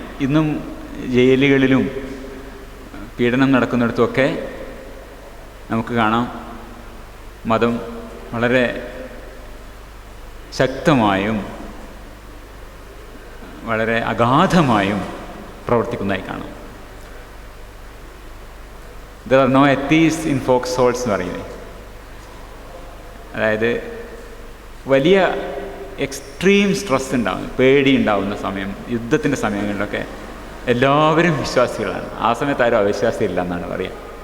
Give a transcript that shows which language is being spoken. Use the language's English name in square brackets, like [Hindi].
[Malayalam] ഇന്നും ജയിലുകളിലും പീഡനം നടക്കുന്നിടത്തുമൊക്കെ നമുക്ക് കാണാം മതം വളരെ ശക്തമായും വളരെ അഗാധമായും പ്രവർത്തിക്കുന്നതായി കാണാം. [English] There are no atheists in folk souls [Malayalam] എന്ന് പറയുന്നത്. അതായത് വലിയ എക്സ്ട്രീം സ്ട്രെസ് ഉണ്ടാവും, പേടി ഉണ്ടാവുന്ന സമയം, യുദ്ധത്തിൻ്റെ സമയങ്ങളിലൊക്കെ എല്ലാവരും വിശ്വാസികളാണ്. ആ സമയത്ത് ആരും അവിശ്വാസി ഇല്ല എന്നാണ് പറയുക.